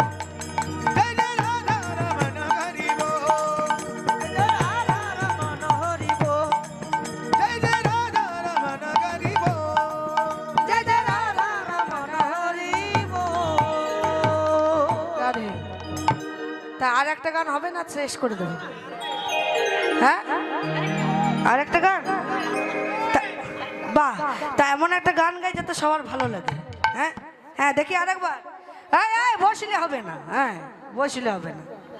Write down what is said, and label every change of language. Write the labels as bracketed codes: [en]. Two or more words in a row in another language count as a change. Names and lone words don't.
[hi] जय जय राधा रमन हरि बोल जय जय राधा रमन हरि बोल जय जय राधा रमन हरि बोल जय जय राधा रमन हरि बोल [bn] রাধে তা আর একটা গান হবে না শেষ করে দেবো হ্যাঁ আর একটা গান বাহ তা এমন একটা গান গাই যাতে সবার ভালো লাগে হ্যাঁ হ্যাঁ দেখি আরেকবার এই এই বসলে হবে না হ্যাঁ বসলে হবে না